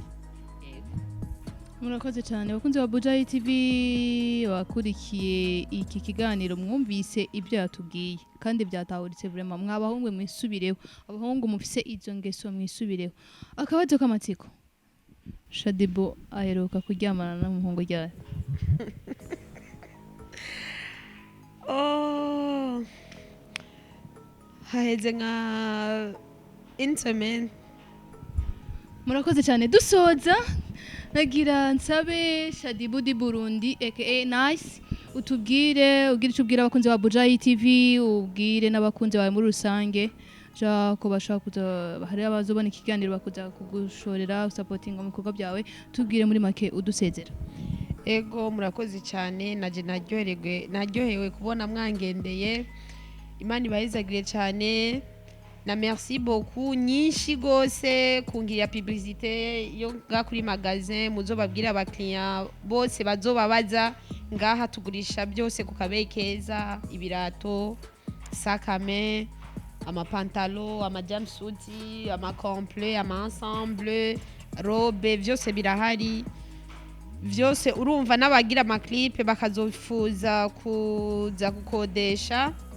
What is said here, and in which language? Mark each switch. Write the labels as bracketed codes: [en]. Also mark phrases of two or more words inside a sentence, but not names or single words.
[rn] Murakoze cyane bakunze ba Buja TV wakurikiye iki kiganiro mwumvise ibyo yatubwiye kandi byatahuritse vraiment mwabahungu mwisubireho abahungu mufise izo ngeso mwisubireho akabazo k'amatsiko Shadibu aheruka kuryamana n'umuhungu ryari? Haheze nka intimate. Murakoze cyane dusoza nagira nsabe Shadibu di Burundi aka Nice utubwire ubwira abakunzi ba Buja TV ubwire n'abakunzi bawe muri rusange ko bashaka kuza hari abazobona ikiganiro bakuza kugushorera supporting mu bikorwa byawe tubwire muri make udusezera. Ego murakoze cyane naje naryohewe kubona mwangendeye Imana ibayizagire cyane na [fr] merci beaucoup [rn] nyinshi gose kungira publicité yo kuri magazine muzobabwira abakiriya bose bazobabaza ngaha tugurisha byose ku kabeyi keza ibirato sakame amapantalo amajumpsuit amacomplet amaensemble robe byose birahari byose urumva n'abagira amaclip bakazofuza kuza gukodesha